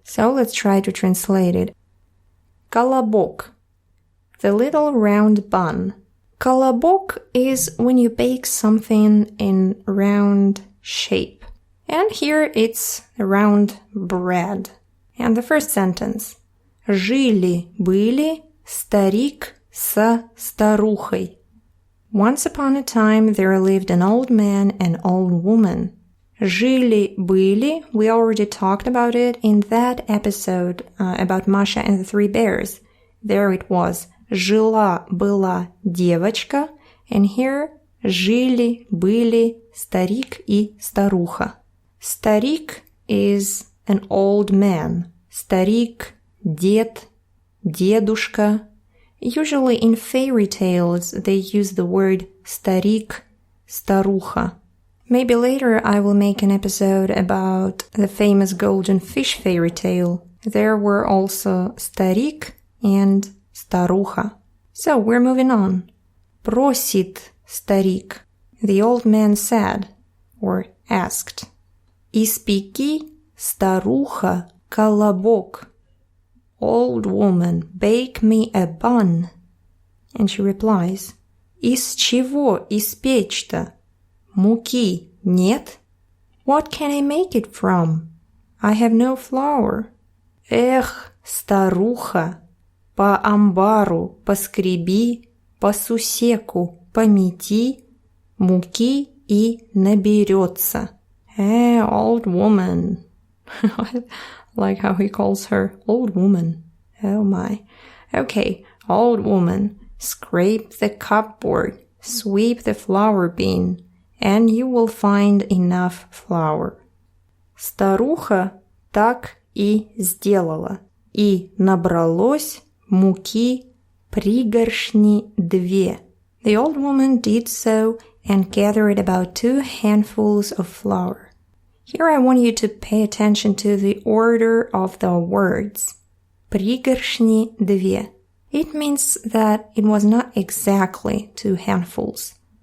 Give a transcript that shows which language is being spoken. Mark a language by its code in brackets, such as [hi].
[en] So let's try to translate it. Колобок, the little round bun. Колобок is when you bake something in round shape. And here it's a round bread. And the first sentence. [ru] Жили-были старик со старухой. [en] Once upon a time there lived an old man and old woman. Жили-были, we already talked about it in that episode about Masha and the Three Bears. There it was жила-была девочка, and here жили-были старик и старуха. Старик is an old man. [ru] Старик, дед, дедушка. [en] Usually in fairy tales they use the word старик, старуха. Maybe later I will make an episode about the famous golden fish fairy tale. There were also старик and старуха. So we're moving on. Просит старик. The old man said, or asked. [ru] Испеки, старуха, колобок. [en] Old woman, bake me a bun. And she replies, из чего испечь-то? Муки нет? What can I make it from? I have no flour. [ru] Эх, старуха, по амбару поскреби, по сусеку помети, муки и наберётся. [en] Old woman. I like how he calls her old woman. Oh my. Okay, old woman, scrape the cupboard, sweep the flour bin, and you will find enough flour. [ru] Старуха так и сделала, и набралось муки пригоршни 2. [en] The old woman did so and gathered about 2 handfuls of flour. Here I want you to pay attention to the order of the words. [ru] Пригоршни 2. [en] It means that it was not exactly 2 handfuls.